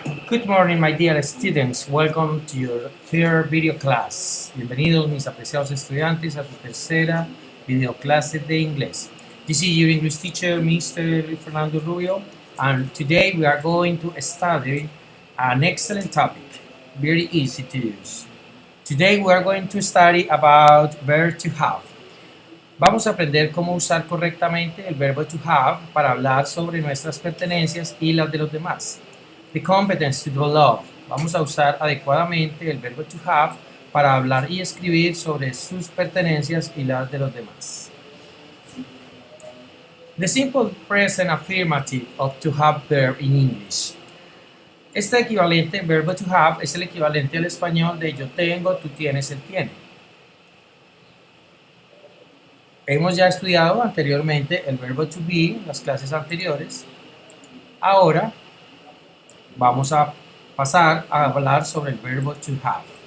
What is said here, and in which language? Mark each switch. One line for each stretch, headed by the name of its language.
English: Good morning, my dear students. Welcome to your third video class.
Spanish: Bienvenidos, mis apreciados estudiantes, a su tercera video clase de inglés.
English: This is your English teacher, Mr. Fernando Rubio, and today we are going to study an excellent topic, very easy to use. Today we are going to study about verb to have.
Spanish: Vamos a aprender cómo usar correctamente el verbo to have para hablar sobre nuestras pertenencias y las de los demás.
English: The competence to develop.
Spanish: Vamos a usar adecuadamente el verbo to have para hablar y escribir sobre sus pertenencias y las de los demás.
English: The simple present affirmative of to have verb in English.
Spanish: Este equivalente, verbo to have, es el equivalente al español de yo tengo, tú tienes, él tiene. Hemos ya estudiado anteriormente el verbo to be en las clases anteriores. Ahora vamos a pasar a hablar sobre el verbo to have.